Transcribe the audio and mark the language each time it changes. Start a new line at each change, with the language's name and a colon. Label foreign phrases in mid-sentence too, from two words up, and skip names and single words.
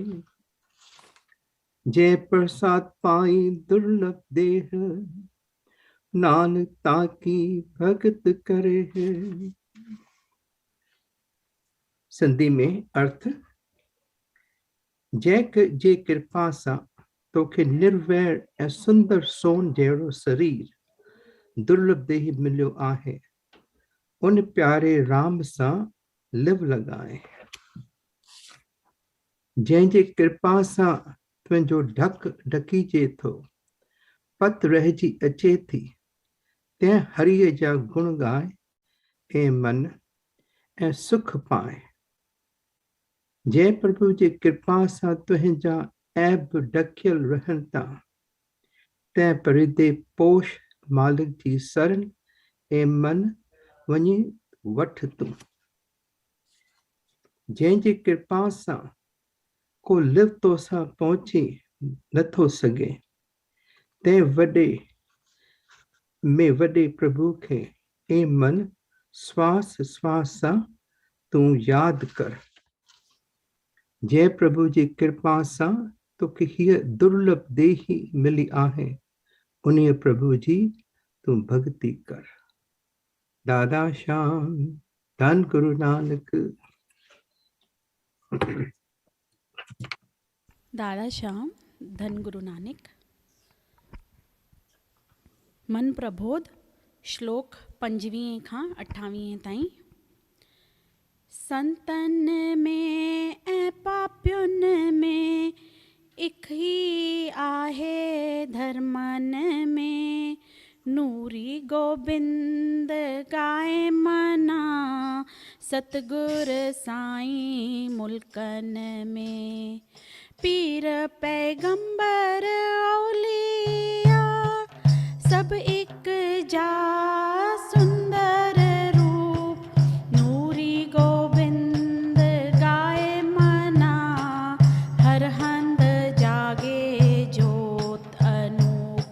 Punjabi: जय प्रसाद पाई दुर्लभ देह नानक ताकी भगत करे है.
Sindhi: संधि में अर्थ. जय जे कृपा सां तोखे निर्वैर ऐं सुंदर सोन जहिड़ो शरीर दुर्लभ देह मिलियो आहे. उन प्यारे राम सां लिव लॻाए. जंहिंजे कृपा सां तुंहिंजो ढक ढकीजे थो पत रहिजी अचे थी तंहिं हरीअ जा गुण ॻाए ऐं मन ऐं सुख पाए. जय प्रभु जी कृपा सां तुंहिंजा ऐब ढकियल रहनि था तैं परिदे पोष मालिक जी शरण ऐं मन वञी वठ तूं। जंहिंजी कृपा सां को लिफ्तो सां पहुची नथो सघे, तंहिं वॾे प्रभु खे ऐं मन श्वास श्वास सां तूं यादि कर। जंहिं प्रभु जी कृपा सां तोखे हीअ दुर्लभ देही मिली आहे, उन प्रभु जी तूं भक्ति कर। दादा श्याम धन गुरु नानक। दादा श्याम धन गुरु नानक। मन प्रबोध श्लोक 25 खां 28 ताईं। संतन में ऐं पापियुनि में इक ही आहे, धर्मन में नूरी गोबिंद गाए मना, सतगुर साईं मुल्कन में पीर पैगंबर औलिया सब एक जा सुंदर रूप, नूरी गोबिंद गाए मना, हर हंद जागे जोत अनूप,